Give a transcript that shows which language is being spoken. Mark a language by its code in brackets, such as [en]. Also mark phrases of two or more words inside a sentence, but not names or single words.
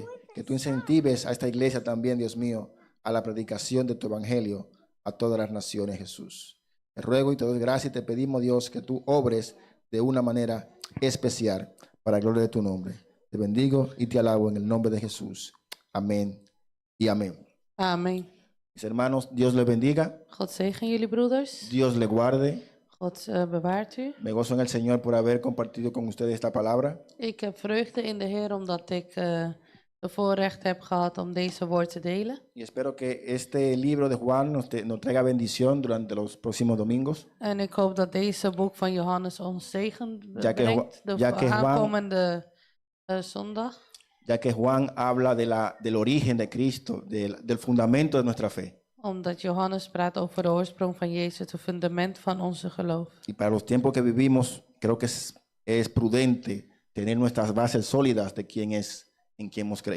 [es] Que tú incentives a esta iglesia también, Dios mío, a la predicación de tu evangelio a todas las naciones, Jesús. Te ruego y te doy gracias y te pedimos, Dios, que tú obres de una manera especial para la gloria de tu nombre. Te bendigo y te alabo en el nombre de Jesús. Amén y amén. Amen. Mis hermanos, Dios les bendiga, [nl] God zegen jullie, broeders. [es] Dios les guarde. [nl] God bewaart u. [es] Me gozo en el Señor por haber compartido con ustedes esta palabra. [nl] Ik heb vreugde in de Heer omdat ik de voorrecht heb gehad om deze woord te delen. [es] Y espero que este libro de Juan nos traiga bendición durante los próximos domingos. [nl] En ik hoop dat deze boek van Johannes ons zegen [es] Ja que [nl] brengt de [es] Juan- [nl] aankomende zondag. [es] Ya que Juan habla del origen de Cristo, del fundamento de nuestra fe. [nl] Omdat Johannes praat over de oorsprong van Jezus, het fundament van onze geloof. [es] Y para los tiempos que vivimos, creo que es prudente tener nuestras bases sólidas de quién es, en quién hemos creído.